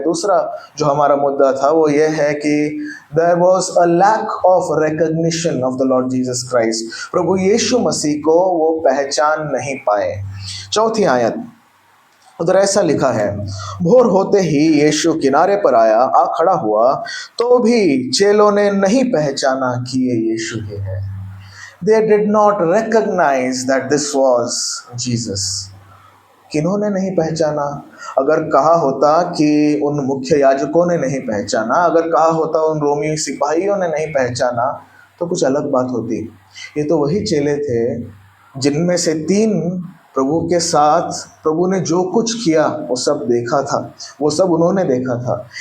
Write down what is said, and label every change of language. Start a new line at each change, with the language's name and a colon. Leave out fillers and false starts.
Hindi: दूसरा जो हमारा मुद्दा था वो ये है कि
English: There was a lack of recognition of the lord Jesus Christ.
Hindi: प्रभु यीशु मसीह को वो पहचान नहीं पाए। चौथी आयत उधर ऐसा लिखा है, भोर होते ही यीशु किनारे पर आया, आ खड़ा हुआ, तो भी चेलों ने नहीं पहचाना कि ये यीशु ही है।
English: They did not recognize that this was Jesus.
Hindi: किन्होंने नहीं पहचाना? अगर कहा होता कि उन मुख्य याजकों ने नहीं पहचाना, अगर कहा होता उन रोमी सिपाहियों ने नहीं पहचाना, तो कुछ अलग बात होती। ये तो वही चेले थे जिनमें से 3 प्रभु के साथ प्रभु ने जो कुछ किया वो सब देखा था, वो सब उन्होंने देखा था।